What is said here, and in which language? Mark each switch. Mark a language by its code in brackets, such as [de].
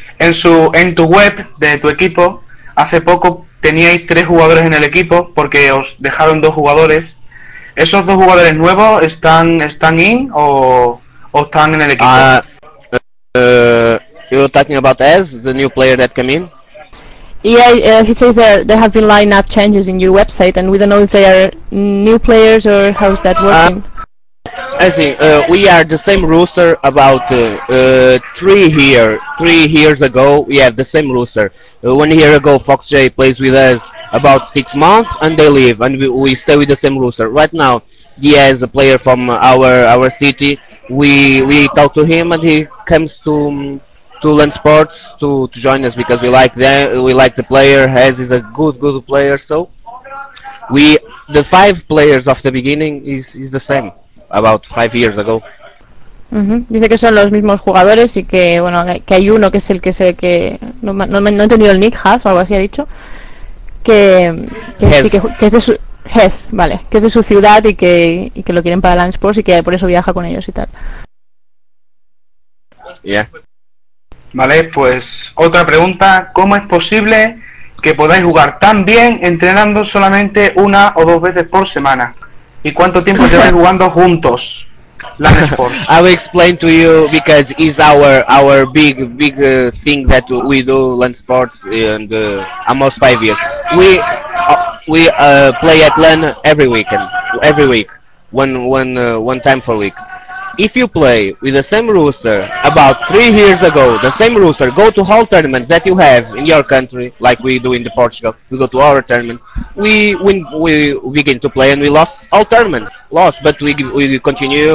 [es] En tu web de tu equipo, hace poco teníais 3 jugadores en el equipo porque os dejaron 2 jugadores. ¿Esos 2 jugadores nuevos están in o están en el equipo? [en] You're talking about Ez, the new player that came in? Yeah, he says there have been lineup changes in your website and we don't know if they are new players or how is that working. We are the same roster about 3 years ago. We have the same roster. 1 year ago, FoxJ plays with us about 6 months, and they leave, and we stay with the same roster. Right now, he has a player from our city. We talk to him, and he comes to Land Sports to join us because we like the player. Hez is a good player, so the 5 players of the beginning is the same. About 5 years ago. Uh-huh. [es] Dice que son los mismos jugadores y que bueno que hay uno que es el que sé que no he entendido el nick Hez o algo así ha dicho que es de su ciudad y que lo quieren para Land Sports y que por eso viaja con ellos y tal. [en] Yeah. [es] Vale, pues otra pregunta. ¿Cómo es posible que podáis jugar tan bien entrenando solamente 1 o 2 veces por semana? ¿Y cuánto tiempo lleváis jugando juntos? [en] I will explain to you because it's our big thing that we do Land Sports and almost 5 years. We play at LAN every weekend, every week. one time per week. If you play with the same rooster about 3 years ago, the same rooster, go to all tournaments that you have in your country, like we do in the Portugal, we go to our tournament, we begin to play and we lost all tournaments, lost, but we continue.